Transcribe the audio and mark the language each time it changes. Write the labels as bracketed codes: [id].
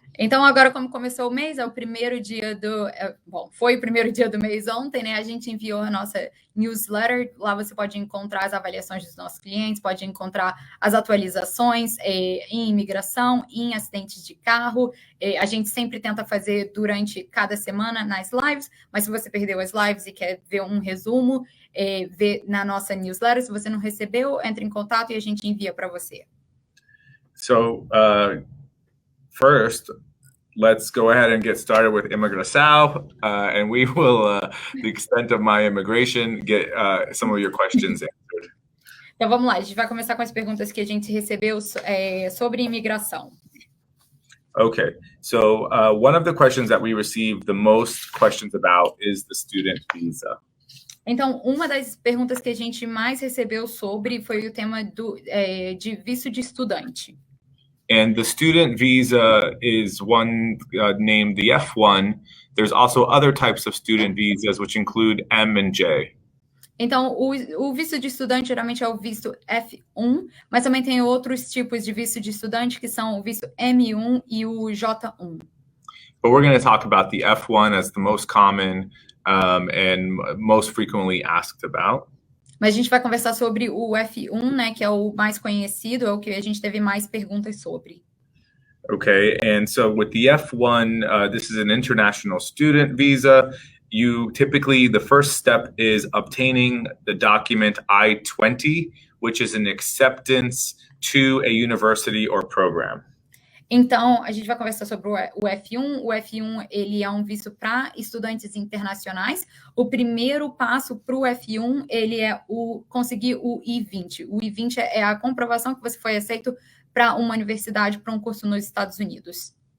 [pt] Então, agora, como começou o mês, é o primeiro dia foi o primeiro dia do mês ontem, né? A gente enviou a nossa newsletter. Lá você pode encontrar as avaliações dos nossos clientes, pode encontrar as atualizações em imigração, em acidentes de carro. A gente sempre tenta fazer durante cada semana nas lives, mas se você perdeu as lives e quer ver um resumo, vê na nossa newsletter. Se você não recebeu, entre em contato e a gente envia para você. [en] So, first, let's go ahead and get started with imigração, and we will, the extent of my immigration, get some of your questions answered. [pt] Então, vamos lá. A gente vai começar com as perguntas que a gente recebeu sobre imigração. [en] Okay, so one of the questions that we receive the most questions about is the student visa. [pt] Então, uma das perguntas que a gente mais recebeu sobre foi o tema de visto de estudante. [en] And the student visa is one named the F1. There's also other types of student visas, which include M and J. [pt] Então, o visto de estudante geralmente é o visto F1, mas também tem outros tipos de visto de estudante, que são o visto M1 e o J1. [en] But we're going to talk about the F1 as the most common and most frequently asked about. [pt] Mas a gente vai conversar sobre o F1, né, que é o mais conhecido, é o que a gente teve mais perguntas sobre. [en] Okay, and so with the F1, this is an international student visa. Typically, the first step is obtaining the document I-20, which is an acceptance to a university or program. [pt] Então, a gente vai conversar sobre o F1. O F1, ele é um visto para estudantes internacionais. O primeiro passo para o F1, ele é conseguir o I-20. O I-20 é a comprovação que você foi aceito para uma universidade, para um curso nos Estados Unidos.